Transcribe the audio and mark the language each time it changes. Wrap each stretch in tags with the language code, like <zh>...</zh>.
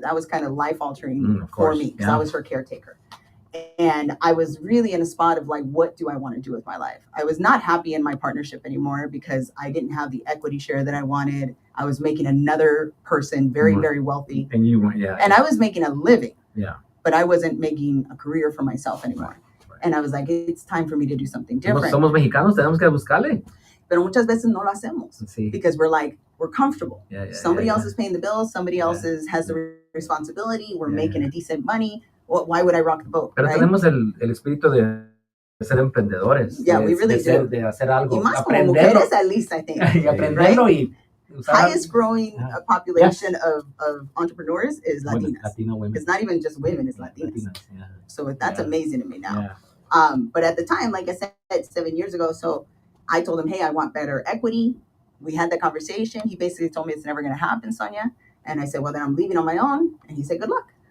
<en>That was kind of life altering for me because I was her caretaker. And I was really in a spot of like, what do I want to do with my life? I was not happy in my partnership anymore because I didn't have the equity share that I wanted. I was making another person very, very wealthy. And you went, And I was making a living. Yeah. But I wasn't making a career for myself anymore. Right. And I was like, it's time for me to do something different.</en> <es>Somos mexicanos, tenemos que buscarle. Pero muchas veces no lo hacemos. Sí.</es> <en>Because we're comfortable. Somebody else is paying the bills. Somebody else has the responsibility. We're making a decent money. Why would I rock the boat?</en> <es>Pero tenemos el espíritu de ser emprendedores.</es> <en>Yeah, we really do.</en> <es>De hacer algo. Y más como mujeres,</es> <en>at least, I think.</en> <es>Y aprenderlo y</es> <en>highest growing population of entrepreneurs is Latinas. Latino women. It's not even just women, it's Latinas. So that's amazing to me now. But at the time, like I said, 7 years ago, so I told him, hey, I want better equity. We had that conversation. He basically told me it's never going to happen, Sonia. And I said, well, then I'm leaving on my own. And he said, good luck.</en>